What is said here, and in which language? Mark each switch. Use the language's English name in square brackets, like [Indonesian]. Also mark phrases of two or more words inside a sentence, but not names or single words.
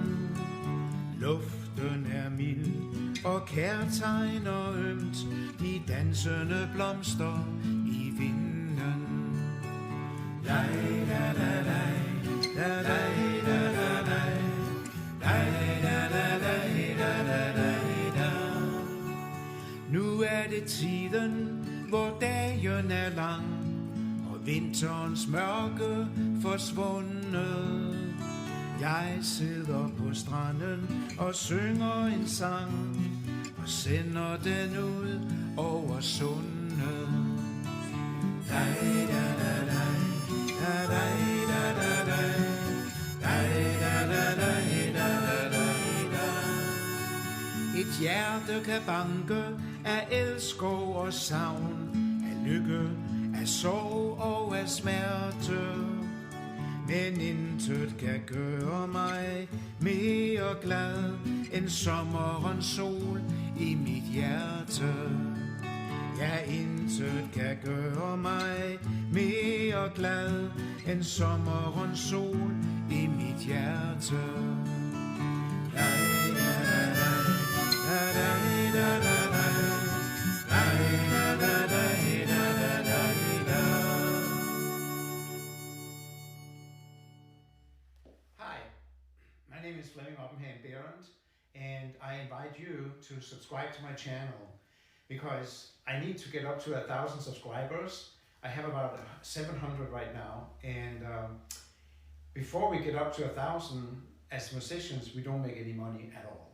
[Danish] Luften er mild, og kærtegn og ømt, de dansende blomster i vinden. Lej, la, la, lej, la, lej, la, la, lej, lej, la, la, lej, la, la, lej, la. Nu er det tiden, hvor dagen er lang, og vinterens mørke forsvundet. Jeg sidder på stranden og synger en sang, og sender den ud over sundet. Lej, la, la, lej, la, lej, la, la, lej, lej, la, la, lej, la, la, lej, la. Et hjerte kan banke af elskov og savn, af lykke, af sorg og af smerte. Men intet kan gøre mig mere glad end sommerens sol i mit hjerte. Ja, intet kan gøre mig mere glad end sommerens sol i mit hjerte. Lej, la, la, lej, la, lej, la, la, lej, lej, la, la, lej, la, la, lej, la. [English] Hi, my name is Flemming Oppenheim-Berendt, and I invite you to subscribe to my channel because I need to get up to 1,000 subscribers. I have about 700 right now, and before we get up to 1,000, as musicians, we don't make any money at all.